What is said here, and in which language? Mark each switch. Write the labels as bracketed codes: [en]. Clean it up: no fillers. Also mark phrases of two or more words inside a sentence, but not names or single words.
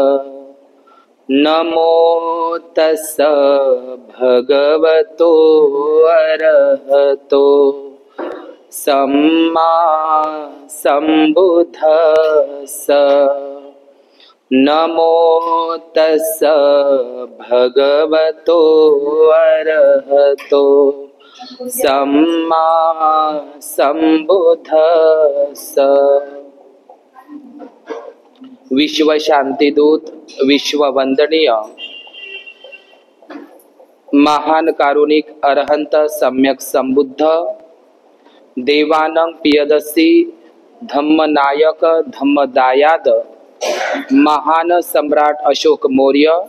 [pi] नमो तस्स भगवतो अरहतो सम्मा सम्बुद्धस्स। नमो तस्स भगवतो अरहतो सम्मा सम्बुद्धस्स। [mr] विश्व शांतिदूत, विश्ववंदनीय महान कारुणिक अरहंत सम्यक संबुद्ध देवानंग पियदसी धम्मनायक धम्मदायाद महान सम्राट अशोक मौर्य,